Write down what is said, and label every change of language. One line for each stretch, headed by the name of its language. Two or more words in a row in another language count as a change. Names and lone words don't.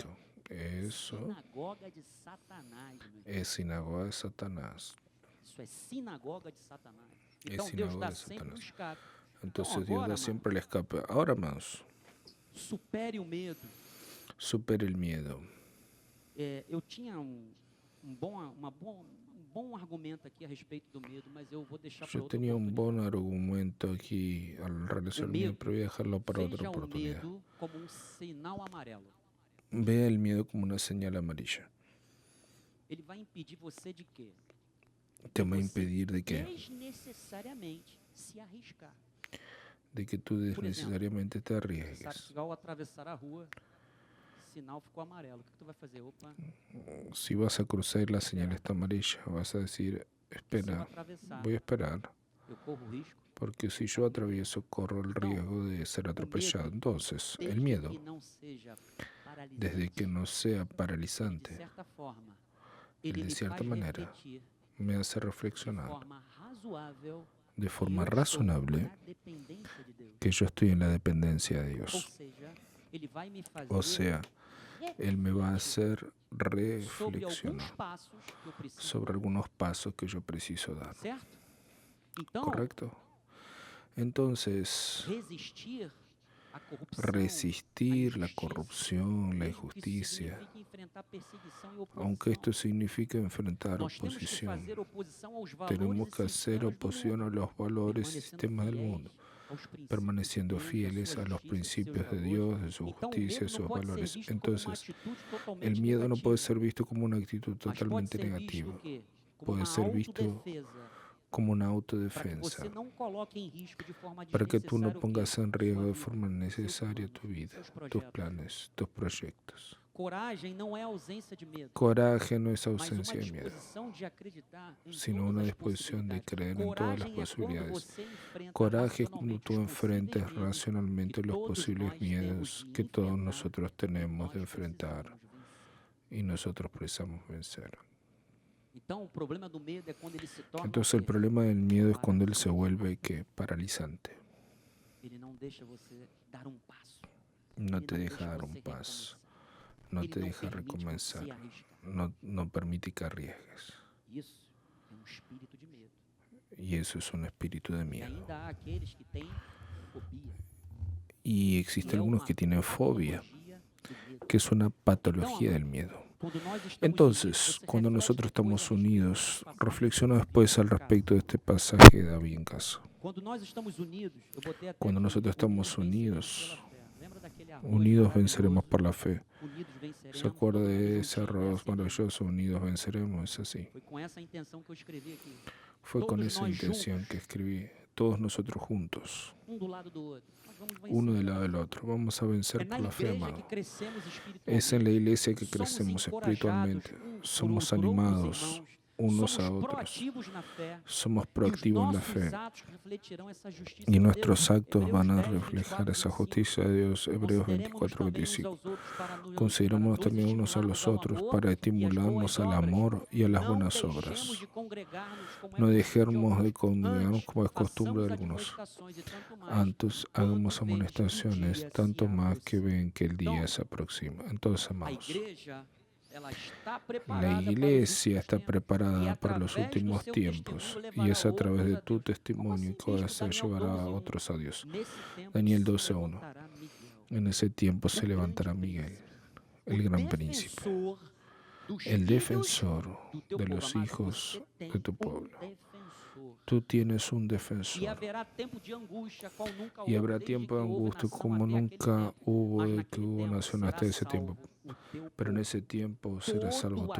Spanish: Eso es sinagoga de Satanás. Es sinagoga de Satanás. Entonces Dios da siempre el escape. Ahora más. Supere el miedo.
Portuguese: Eu tinha bom argumento aqui a respeito do medo, mas eu vou deixar para
Spanish: Yo tenía un buen argumento aquí al relación al miedo, pero voy a dejarlo para otra oportunidad.
Portuguese: Como sinal amarelo.
Spanish: Vea el miedo como una señal amarilla.
Portuguese: Ele vai impedir você de quê?
Spanish: Te va a impedir de qué?
Portuguese: Desnecesariamente se arriscar.
Spanish: De que tú desnecesariamente te arriesgues.
Portuguese: Ao atravessar a rua, sinal ficou amarelo. O que tu vai fazer? Opa.
Spanish: Si vas a cruzar y la señal está amarilla, vas a decir, espera, voy a esperar. Porque si yo atravieso, corro el riesgo de ser atropellado. Entonces, el miedo, desde que no sea paralizante, él de cierta manera me hace reflexionar de forma razonable que yo estoy en la dependencia de Dios.
Portuguese: ele vai me O fazer
Spanish: sea, Él me va a hacer
Portuguese: sobre alguns
Spanish: reflexionar
Portuguese: passos que eu preciso
Spanish: sobre
Portuguese: dar,
Spanish: algunos pasos que yo preciso dar.
Portuguese: certo? Então,
Spanish: ¿Correcto? Entonces,
Portuguese: resistir à corrupção, à
Spanish: resistir la
Portuguese: injustiça,
Spanish: corrupción, la
Portuguese: mesmo que isso
Spanish: injusticia,
Portuguese: signifique enfrentar perseguição e
Spanish: aunque
Portuguese: oposição,
Spanish: esto signifique enfrentar
Portuguese: nós temos que
Spanish: oposición,
Portuguese: fazer oposição aos valores
Spanish: tenemos
Portuguese: e
Spanish: que hacer
Portuguese: sistemas do
Spanish: oposición a
Portuguese: mundo,
Spanish: los valores y
Portuguese: permanecendo
Spanish: sistemas del
Portuguese: fiéis
Spanish: mundo,
Portuguese: aos princípios de
Spanish: permaneciendo
Portuguese: Deus, da
Spanish: fieles
Portuguese: sua
Spanish: a los
Portuguese: justiça, de seus
Spanish: principios de
Portuguese: valores.
Spanish: Dios, de su
Portuguese: Então, o
Spanish: justicia,
Portuguese: medo
Spanish: sus
Portuguese: não pode ser
Spanish: valores.
Portuguese: visto como uma
Spanish: Entonces,
Portuguese: atitude
Spanish: el
Portuguese: totalmente
Spanish: miedo no puede
Portuguese: negativa,
Spanish: ser visto como una actitud
Portuguese: mas pode
Spanish: totalmente
Portuguese: ser visto
Spanish: negativa,
Portuguese: o quê? Como
Spanish: puede
Portuguese: uma
Spanish: ser visto
Portuguese: autodefesa,
Spanish: como una
Portuguese: para que
Spanish: autodefensa,
Portuguese: você não coloque em risco de forma
Spanish: para que tú no
Portuguese: desnecessária o quê?
Spanish: pongas en riesgo
Portuguese: Sua
Spanish: de
Portuguese: vida,
Spanish: forma
Portuguese: seus
Spanish: necesaria
Portuguese: planos,
Spanish: tu vida,
Portuguese: seus
Spanish: tus
Portuguese: projetos.
Spanish: planes, tus proyectos.
Portuguese: Coragem não é ausência de medo,
Spanish: Coraje no es
Portuguese: mas uma
Spanish: ausencia de miedo,
Portuguese: disposição de acreditar em
Spanish: sino
Portuguese: todas
Spanish: una
Portuguese: as
Spanish: disposición de
Portuguese: possibilidades.
Spanish: creer en todas las
Portuguese: Coragem é quando
Spanish: posibilidades.
Portuguese: você enfrenta
Spanish: Coraje es cuando
Portuguese: racionalmente
Spanish: tú
Portuguese: os
Spanish: enfrentas
Portuguese: possíveis medos
Spanish: racionalmente
Portuguese: que
Spanish: los
Portuguese: todos
Spanish: posibles
Portuguese: nós
Spanish: miedos
Portuguese: temos de
Spanish: que todos
Portuguese: enfrentar
Spanish: nosotros
Portuguese: e
Spanish: tenemos de
Portuguese: nós
Spanish: enfrentar
Portuguese: precisamos vencer.
Spanish: y nosotros precisamos vencer.
Portuguese: Então, o problema do medo é quando ele se torna
Spanish: Entonces el
Portuguese: o quê?
Spanish: problema del miedo es cuando él se vuelve ¿qué? Paralizante.
Portuguese: Ele não deixa você dar um passo.
Spanish: No
Portuguese: Ele
Spanish: te
Portuguese: não
Spanish: deja
Portuguese: deixa
Spanish: dar
Portuguese: você
Spanish: un paso,
Portuguese: recomeçar.
Spanish: no
Portuguese: Ele
Spanish: te
Portuguese: não
Spanish: deja
Portuguese: permite
Spanish: recomenzar,
Portuguese: você arriscar.
Spanish: no permite que arriesgues.
Portuguese: Isso é um espírito de medo.
Spanish: Y eso es un espíritu de
Portuguese: E
Spanish: miedo.
Portuguese: ainda há aqueles que têm fobia.
Spanish: Y
Portuguese: Que
Spanish: existen
Portuguese: é
Spanish: algunos
Portuguese: uma
Spanish: que tienen fobia,
Portuguese: patologia do medo.
Spanish: que es una
Portuguese: Então,
Spanish: patología del
Portuguese: amado,
Spanish: miedo.
Portuguese: quando nós estamos unidos,
Spanish: Entonces,
Portuguese: você
Spanish: cuando
Portuguese: reflete
Spanish: nosotros
Portuguese: depois a
Spanish: estamos
Portuguese: respeito
Spanish: unidos,
Portuguese: dessa passagem
Spanish: reflexiona
Portuguese: que
Spanish: después al
Portuguese: Davi
Spanish: respecto de este pasaje de David en casa.
Portuguese: Quando nós estamos unidos, eu botei até
Spanish: Cuando
Portuguese: aqui,
Spanish: nosotros estamos
Portuguese: unidos venceremos
Spanish: unidos,
Portuguese: pela fé. Lembra daquele arroz
Spanish: unidos
Portuguese: maravilhoso?
Spanish: venceremos por la fe. Unidos venceremos. ¿Se acuerda
Portuguese: Todo mundo
Spanish: de ese
Portuguese: juntinho,
Spanish: arroz
Portuguese: assim mesmo.
Spanish: maravilloso? Unidos venceremos, es así.
Portuguese: Foi com essa intenção que eu escrevi aqui.
Spanish: Fue con
Portuguese: Todos
Spanish: esa
Portuguese: nós
Spanish: intención
Portuguese: juntos,
Spanish: que escribí, todos nosotros juntos,
Portuguese: do lado do outro. Nós vamos vencer.
Spanish: uno del lado del otro. Vamos a
Portuguese: É
Spanish: vencer
Portuguese: na
Spanish: por la fe,
Portuguese: igreja que
Spanish: amado.
Portuguese: crescemos espiritualmente.
Spanish: Es en la iglesia que
Portuguese: Somos
Spanish: crecemos
Portuguese: encorajados
Spanish: espiritualmente.
Portuguese: uns por
Spanish: Somos
Portuguese: outros,
Spanish: animados
Portuguese: irmãos.
Spanish: unos
Portuguese: Somos
Spanish: a otros.
Portuguese: proativos na fé.
Spanish: Somos
Portuguese: E os
Spanish: proactivos en la
Portuguese: nossos
Spanish: fe.
Portuguese: atos refletirão essa justiça
Spanish: Y
Portuguese: de
Spanish: nuestros
Portuguese: Deus.
Spanish: actos van a
Portuguese: Hebreus 10,
Spanish: reflejar
Portuguese: 24,
Spanish: esa
Portuguese: 25.
Spanish: justicia de Dios. Hebreos
Portuguese: Consideremos-nos
Spanish: 24,
Portuguese: também uns
Spanish: 25.
Portuguese: aos outros para
Spanish: Considerémonos
Portuguese: nos
Spanish: también unos a los
Portuguese: estimularmos ao
Spanish: otros
Portuguese: amor
Spanish: para
Portuguese: e às
Spanish: estimularnos
Portuguese: boas
Spanish: al
Portuguese: obras.
Spanish: amor y a las
Portuguese: Não
Spanish: buenas
Portuguese: deixemos
Spanish: obras.
Portuguese: de congregar-nos como é
Spanish: No
Portuguese: costume
Spanish: de dejemos de
Portuguese: alguns.
Spanish: congregarnos
Portuguese: Antes,
Spanish: como es costumbre de
Portuguese: façamos
Spanish: algunos.
Portuguese: admoestações e tanto mais,
Spanish: Antes hagamos
Portuguese: quanto vês que o
Spanish: amonestaciones,
Portuguese: dia
Spanish: tanto
Portuguese: se
Spanish: más que
Portuguese: aproxima.
Spanish: ven que el día
Portuguese: Então,
Spanish: se aproxima. Entonces,
Portuguese: a amados, igreja, ela está
Spanish: la
Portuguese: preparada para os
Spanish: iglesia
Portuguese: últimos
Spanish: está
Portuguese: tempos. E
Spanish: preparada para los
Portuguese: através do
Spanish: últimos
Portuguese: seu
Spanish: tiempos
Portuguese: testemunho
Spanish: y
Portuguese: levará
Spanish: es a través de
Portuguese: outros a
Spanish: tu
Portuguese: Deus. Como
Spanish: testimonio
Portuguese: assim
Spanish: que vas a
Portuguese: diz
Spanish: hacer
Portuguese: Daniel
Spanish: llevar a
Portuguese: 12:1?
Spanish: otros a Dios.
Portuguese: Nesse tempo
Spanish: Daniel
Portuguese: se
Spanish: 12:1.
Portuguese: levantará Miguel,
Spanish: En ese tiempo se
Portuguese: o
Spanish: levantará
Portuguese: grande
Spanish: Miguel,
Portuguese: príncipe,
Spanish: el
Portuguese: o
Spanish: gran príncipe,
Portuguese: defensor dos
Spanish: el
Portuguese: filhos
Spanish: defensor
Portuguese: do teu
Spanish: de
Portuguese: povo.
Spanish: los
Portuguese: Amado,
Spanish: hijos
Portuguese: você tem
Spanish: de tu pueblo.
Portuguese: defensor.
Spanish: Tú tienes un
Portuguese: E
Spanish: defensor.
Portuguese: haverá tempo de angústia, qual nunca
Spanish: Y
Portuguese: houve
Spanish: habrá
Portuguese: desde
Spanish: tiempo
Portuguese: que
Spanish: de
Portuguese: houve
Spanish: angustia
Portuguese: nação
Spanish: como
Portuguese: até aquele
Spanish: nunca
Portuguese: tempo.
Spanish: hubo
Portuguese: Mas
Spanish: de que
Portuguese: naquele
Spanish: hubo
Portuguese: tempo
Spanish: nación
Portuguese: será
Spanish: hasta ese tiempo.
Portuguese: salvo o teu
Spanish: Pero en
Portuguese: povo.
Spanish: ese tiempo será salvo
Portuguese: Todo